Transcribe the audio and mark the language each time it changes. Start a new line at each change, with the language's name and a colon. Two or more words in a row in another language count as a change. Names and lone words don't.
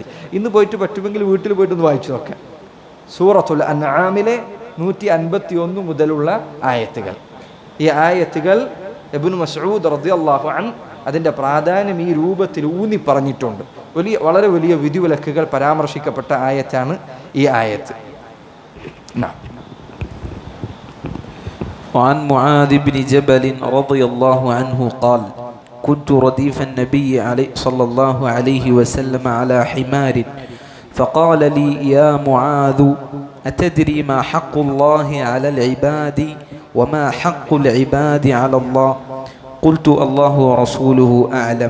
Malayalam: ഇന്ന് പോയിട്ട് പറ്റുമെങ്കിൽ വീട്ടിൽ പോയിട്ടൊന്ന് വായിച്ചു നോക്കാം. സൂറത്തുൽ അൻആമിലെ 151 മുതലുള്ള ആയത്തുകൾ. ഈ ആയത്തുകൾ ഇബ്നു മസ്ഊദ്
Arabic: رضي الله عنه
Malayalam: അതിൻ്റെ പ്രാധാന്യം ഈ രൂപത്തിൽ ഊന്നി പറഞ്ഞിട്ടുണ്ട്. വളരെ വലിയ വിധിവിലക്കുകൾ പരാമർശിക്കപ്പെട്ട ആയത്താണ് ഈ ആയത്ത്.
Arabic: وعن معاذ بن جبل رضي الله عنه قال كنت رديف النبي صلى الله عليه وسلم على حمار فقال لي يا معاذ أتدري ما حق الله على العباد وما حق العباد على الله قلت الله ورسوله أعلم.